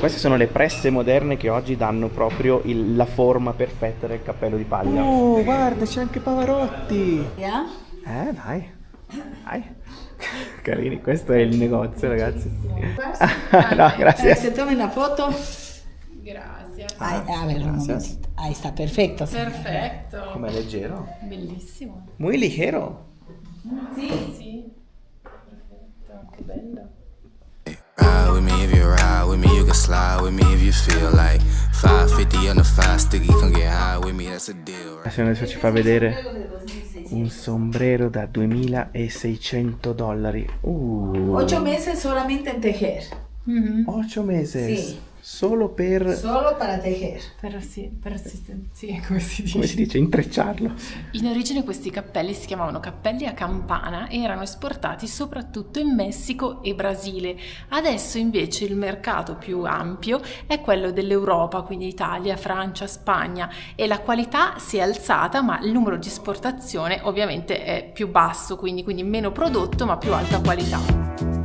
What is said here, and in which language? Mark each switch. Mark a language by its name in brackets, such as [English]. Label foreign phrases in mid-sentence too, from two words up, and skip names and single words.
[Italian] Queste sono le presse moderne che oggi danno proprio la forma perfetta del cappello di paglia. Oh, guarda, c'è anche Pavarotti! [English] Yeah? [Italian] Dai, dai. Carini, questo è il negozio, ragazzi. No, grazie. [Spanish] Se tome una foto. [Italian] Grazie. [Spanish] A ver, un gracias. momento. Ahí está, perfecto. [Italian] Perfetto. Com'è leggero? Bellissimo. [Spanish] Muy ligero. [Italian] Sì. Perfetto, che bello. [English] Ride with me if you ride with me, you can slide with me if you feel like 550 on the 5 sticky, come get high with me, that's a deal. [Italian] Adesso ci fa vedere un sombrero da $2.600. [Spanish] 8 meses solamente en tejer. 8 meses. Sí. [Italian] Solo per, [Spanish] Solo para tejer. [Italian] Sì, come si dice? come si dice, intrecciarlo. In origine questi cappelli si chiamavano cappelli a campana e erano esportati soprattutto in Messico e Brasile. Adesso invece il mercato più ampio è quello dell'Europa, quindi Italia, Francia, Spagna, e la qualità si è alzata, ma il numero di esportazione ovviamente è più basso, quindi meno prodotto ma più alta qualità.